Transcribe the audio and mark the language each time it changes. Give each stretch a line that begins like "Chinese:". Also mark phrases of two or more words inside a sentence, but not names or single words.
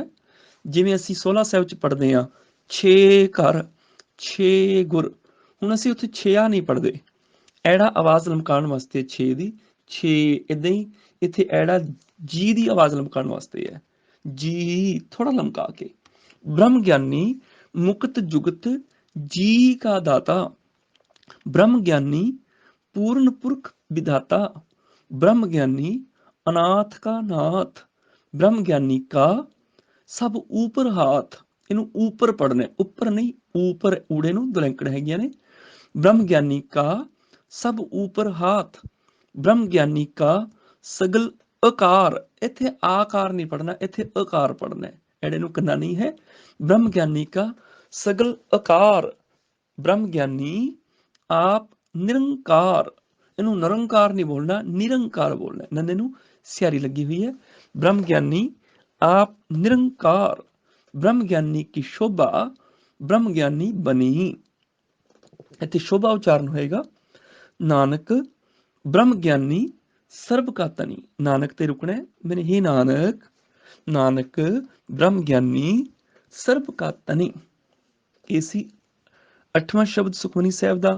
Punjabi: ਜਿਵੇਂ ਅਸੀਂ ਸੋਹਲਾ ਸਾਹਿਬ ਚ ਪੜ੍ਹਦੇ ਹਾਂ, 6 ਘਰ 6 ਗੁਰ, ਹੁਣ ਅਸੀਂ ਉੱਥੇ 6 ਨਹੀਂ ਪੜ੍ਹਦੇ। ਐੜਾ ਆਵਾਜ਼ ਲਮਕਾਉਣ ਵਾਸਤੇ 6 ਦੀ 6, ਇੱਦਾਂ ਹੀ ਇੱਥੇ ਐੜਾ ਜੀ ਦੀ ਆਵਾਜ਼ ਲਮਕਾਉਣ ਵਾਸਤੇ ਹੈ, ਜੀ ਥੋੜਾ ਲਮਕਾ ਕੇ।
Hindi: ब्रह्म ज्ञानी मुकत जुगत जी का दाता, ब्रह्म ज्ञानी पूर्ण पुरख विधाता, ब्रह्म ज्ञानी अनाथ का नाथ, ब्रह्म ज्ञानी का सब ऊपर हाथ।
Punjabi: ਇਹਨੂੰ ਊਪਰ ਪੜ੍ਹਨਾ, ਊਪਰ ਨਹੀਂ ਊਪਰ, ਊੜੇ ਨੂੰ ਦੁਲੈਂਕੜ ਹੈਗੀਆਂ ਨੇ।
Hindi: ब्रह्म ज्ञानी का सब ऊपर हाथ, ब्रह्म ज्ञानी का सगल आकार।
Punjabi: ਇੱਥੇ ਆਕਾਰ ਨਹੀਂ ਪੜ੍ਹਨਾ, ਇੱਥੇ ਆਕਾਰ ਪੜ੍ਹਨਾ, ਐੜੇ ਨੂੰ ਕੰਨਾ ਨਹੀਂ ਹੈ।
Hindi: ब्रह्म ज्ञानी का सगल आकार, ब्रह्म ज्ञानी आप निरंकार।
Punjabi: ਇਹਨੂੰ ਨਿਰੰਕਾਰ ਨਹੀਂ ਬੋਲਣਾ, ਨਿਰੰਕਾਰ ਬੋਲਣਾ। ਨੰਨੇ ਨੂੰ ਸਿਆਰੀ ਲੱਗੀ ਹੋਈ ਹੈ।
Hindi: ब्रह्म ज्ञानी आप निरंकार, ब्रह्म ज्ञानी की शोभा ब्रह्म ज्ञानी बनी।
Punjabi: ਇੱਥੇ ਸ਼ੋਭਾ ਉਚਾਰਨ ਹੋਏਗਾ।
Hindi: नानक ब्रह्म ज्ञानी सरब का तनी,
Punjabi: ਨਾਨਕ ਤੇ ਰੁਕਣਾ ਮੈਨੇ, ਹੀ ਨਾਨਕ,
Hindi: नानक ब्रह्म ज्ञानी सरब का तनी।
Punjabi: ਇਹ ਸੀ 8ਵਾਂ ਸ਼ਬਦ ਸੁਖਮਨੀ ਸਾਹਿਬ ਦਾ।